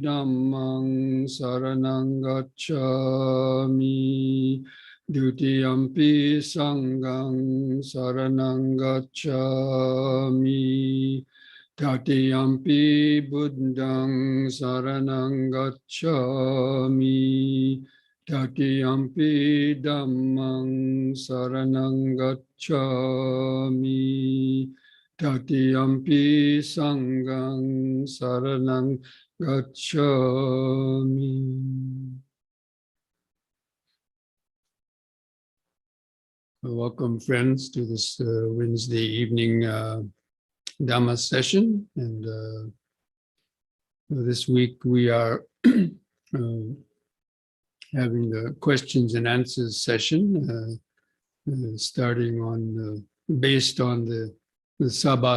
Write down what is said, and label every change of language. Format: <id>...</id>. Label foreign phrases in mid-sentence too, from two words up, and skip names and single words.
<pi>Dhammang saranang gacchami, Dutiyampi Sanghang saranang gacchami, Tatiyampi Buddhang saranang gacchami, Tatiyampi Dhammang saranang gacchami, Tatiyampi Sanghang saranang gacchami.</pi> <en>Welcome, friends, to this Wednesday evening Dhamma session. And this week we are having the questions and answers session, starting on based on the SabassavaSutta.</en>